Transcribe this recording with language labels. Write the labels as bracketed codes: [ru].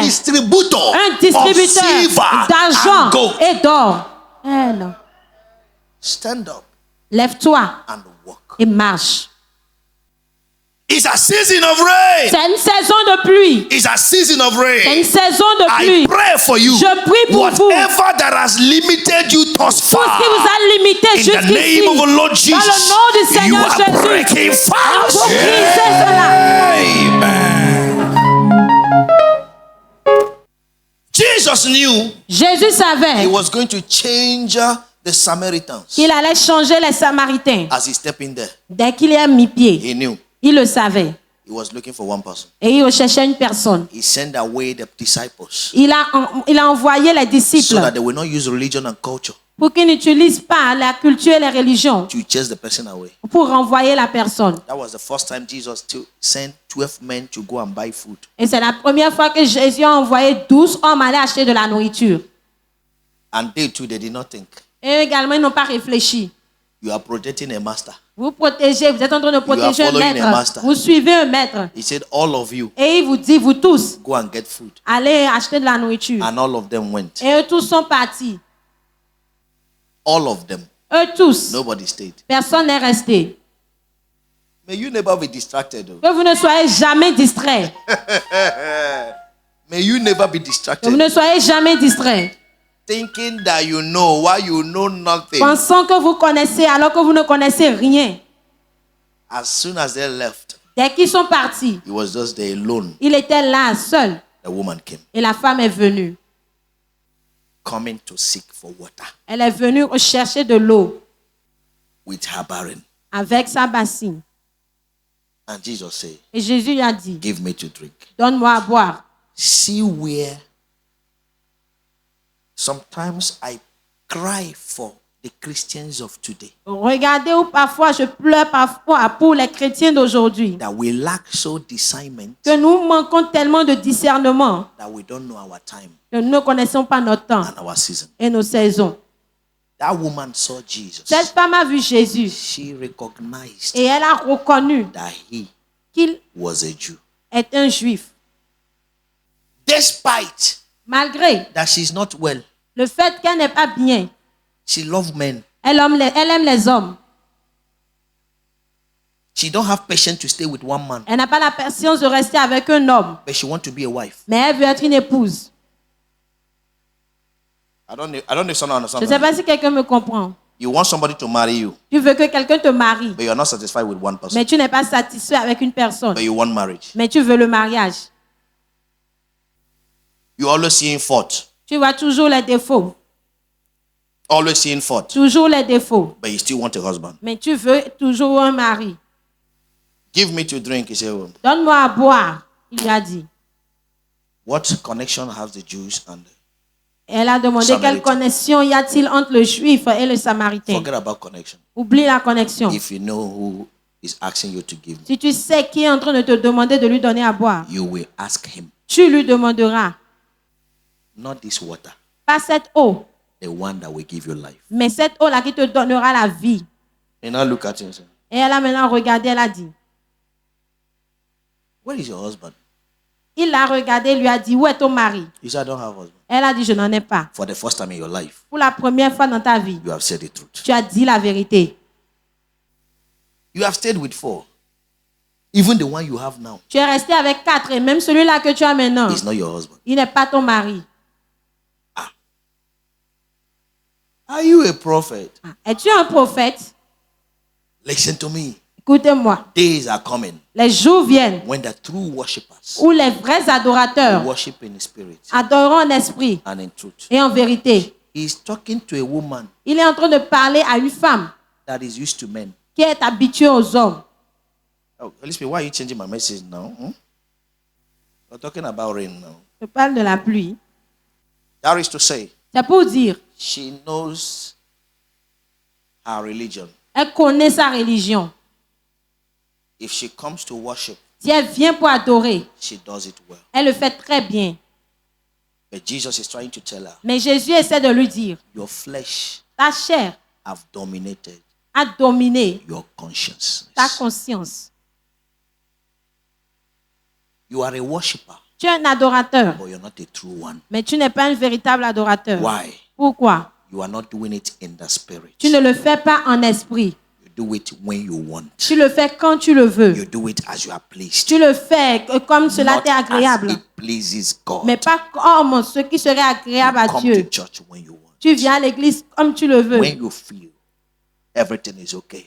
[en] distributor [fr] un [en] of [fr] distributeur [en] silver [fr] d'argent [en] and gold. [fr] et d'or. Eh non. [en] Stand up [fr] Lève-toi [en] and walk. [fr] et marche. [en] It's a season of rain. [fr] C'est une saison de pluie. [en] It's a season of [fr] C'est [en] rain. [fr] une saison de [en] I [fr] pluie. [en] pray for you. [fr] Je prie pour vous. [en] Whatever that has limited you thus [fr] Tout [en] far, [fr] ce qui vous a limité [en] in the [fr] jusqu'ici, [en] name of the Lord [fr] dans [en] Jesus, [fr] le nom du [en] you [fr] Seigneur [en] are [fr] Jésus, [en] breaking fast. [fr] vous brisez cela. [en] Amen. Jesus knew [fr] Jésus [en] he [fr] savait [en] was going to change the Samaritans [fr] qu'il allait changer les Samaritains [en] as he stepped in there. [fr] dès qu'il y a mis pied. [en] He knew [fr] Il le savait. [en] he was looking for one person. [fr] Et il recherchait une personne. [en] He sent away the disciples [fr] Il a envoyé les [en] so [fr] disciples [en] that they will not use religion and culture [fr] pour qu'ils n'utilisent pas la culture et les religions [en] to chase the person away. [fr] pour renvoyer la personne. [en] That was the first time Jesus sent 12 men to go and buy food. [fr] Et c'est la première fois que Jésus a envoyé 12 hommes aller acheter de la nourriture. [en] And they too, they did not think. [fr] Et également, ils n'ont pas réfléchi. [en] You are protecting a master. [fr] Vous protégez, vous êtes en train de protéger un [en] following a [fr] maître. [en] master. [fr] Vous suivez un maître. [en] He said, all of you, [fr] Et il vous dit, vous tous, [en] go and get food. [fr] allez acheter de la nourriture. [en] And all of them went. [fr] Et eux tous sont partis. [en] All of them. [fr] Eux tous. [en] Nobody stayed. [fr] Personne n'est resté. [en] May you never be distracted. Though. [fr] Que vous ne soyez jamais distrait. [en] May you never be [fr] Que vous [en] distracted. [fr] ne soyez jamais distrait. [en] Thinking that you know while you know nothing. [fr] Pensant que vous connaissez alors que vous ne connaissez rien. [en] As soon as they left, [fr] Dès qu'ils sont partis, [en] he was just there alone. [fr] il était là seul. [en] The woman came, [fr] Et la femme est venue. [en] coming to seek for water [fr] Elle est venue rechercher de l'eau [en] with her barren. [fr] avec sa bassine. [en] And Jesus said, [fr] Et Jésus lui a dit, [en] give me to drink. [fr] donne-moi à boire. [en] See where sometimes I cry for the Christians of today. [fr] Regardez où parfois je pleure parfois pour les chrétiens d'aujourd'hui. [en] That we lack so discernment [fr] Que nous manquons tellement de discernement [en] that we don't know our time [fr] que nous ne connaissons pas notre temps [en] and our season. [fr] et nos saisons. [en] That woman saw Jesus. [fr] Cette femme a vu Jésus [en] She recognized [fr] et elle a reconnu [en] that he [fr] qu'il [en] was a Jew. [fr] est un juif. [en] Despite [fr] Malgré [en] that she's not well, [fr] le fait qu'elle n'est pas bien, [en] she loved men. [fr] elle aime les hommes. [en] She don't have patience to stay with one man, [fr] Elle n'a pas la patience de rester avec un homme, [en] but she wants to be a wife. [fr] mais elle veut être une épouse. [en] I don't know if someone [fr] Je ne sais [en] understands. [fr] pas si quelqu'un me comprend. [en] You want somebody to marry you, [fr] Tu veux que quelqu'un te marie, [en] but you're not satisfied with one person. [fr] mais tu n'es pas satisfait avec une personne, [en] But you want marriage. [fr] mais tu veux le mariage. [en] You're always seeing fault. [fr] Tu vois toujours les défauts, [en] Always seeing fault. [fr] toujours les défauts, [en] But you still want a husband. [fr] mais tu veux toujours un mari. [en] Give me to drink. He said, well, [fr] Donne-moi à boire, il a dit. [en] what connection has the Jews and [fr] Elle a demandé [en] Samaritain. [fr] quelle connexion y a-t-il entre le juif et le samaritain. [en] forget about connection. [fr] Oublie la connexion. [en] If you know who is asking you to give, [fr] Si tu sais qui est en train de te demander de lui donner à boire, [en] you will ask him, [fr] tu lui demanderas, [en] not this water, [fr] pas cette eau, [en] the one that will give you life. [fr] mais cette eau-là qui te donnera la vie. [en] And now look at him and say, [fr] Et elle a maintenant regardé, elle a dit, [en] where is your husband? [fr] il l'a regardé, lui a dit, où est ton mari? [en] He said, I don't have a husband. [fr] Elle a dit, je n'en ai pas. [en] For the first time in your life, [fr] Pour la première fois dans ta vie, [en] you have said the truth. [fr] tu as dit la vérité. [en] You have stayed with 4. Even the one you have now [fr] Tu es resté avec 4 et même celui-là que tu as maintenant, [en] is not your husband. [fr] il n'est pas ton mari. [en] Are you a prophet? [fr] Es-tu un prophète? [en] Listen to me. [fr] Écoutez-moi. [en] Days are coming [fr] Les jours viennent [en] when the true worshippers [fr] où les vrais adorateurs [en] worship in spirit [fr] adoreront en esprit [en] and in truth. [fr] et en vérité. [en] He's talking to a woman [fr] Il est en train de parler à une femme [en] that is used to men. [fr] qui est habituée aux hommes. [en] Oh, Holy Spirit, why are you changing my message now? We're talking about rain now. [fr] Je parle de la pluie. [en] That is to say, [fr] C'est pour dire, [en] she knows her religion. [fr] elle connaît sa religion. [en] If she comes to worship, [fr] Si elle vient pour adorer, [en] she does it well. [fr] elle le fait très bien. [en] But Jesus is trying to tell her, [fr] Mais Jésus essaie de lui dire, [en] your flesh [fr] ta chair [en] have dominated [fr] a dominé [en] your conscience. [fr] ta conscience. [en] You are a worshiper, [fr] Tu es un adorateur, [en] but you're not a true one. [fr] mais tu n'es pas un véritable adorateur. [en] Why? [fr] Pourquoi? [en] You are not doing it in the spirit. [fr] Tu ne le fais pas en esprit. [en] You do it when you want. [fr] Tu le fais quand tu le veux. [en] You do it as you are pleased. [fr] Tu le fais comme cela [en] Not [fr] t'est agréable. [en] as it pleases God. [fr] Mais pas comme ce qui serait agréable à [en] Come [fr] Dieu. [en] to church when you want. [fr] Tu viens à l'église comme tu le veux. [en] When you feel everything is okay,